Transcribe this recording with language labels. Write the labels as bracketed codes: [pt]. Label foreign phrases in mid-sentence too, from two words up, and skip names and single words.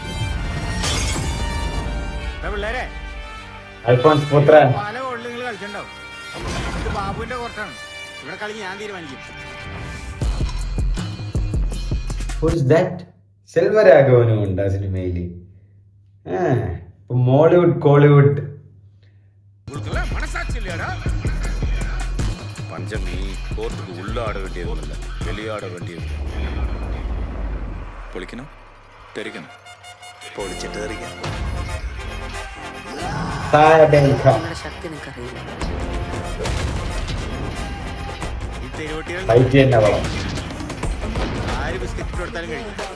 [ml] അൽഫോൻസ് പുത്രൻ. പല കോളിൽ നിങ്ങൾ കളിച്ചിട്ടുണ്ടാവും. ഇത് ബാബുവിന്റെ കോർട്ടാണ്. ഇവിടെ കളി ഞാൻ തീരുമാനിക്കും. സെൽവരാഘവനും ഉണ്ട് ആ സിനിമയില്. മോളിവുഡ് കോളിവുഡ് [ta] பஞ்சம் நீ கோர்ட்டுக்கு உள்ள ஆட வேண்டியதில்லை, வெளியாட வேண்டியது. [ml] പൊളിക്കണം, തെറിക്കണം, പൊളിച്ചിട്ട് തെറിക്കണം. ശക്തി നിനക്കറിയില്ല. ആര് ബിസ്ക്കറ്റ് കൊടുത്താലും കഴിക്കും.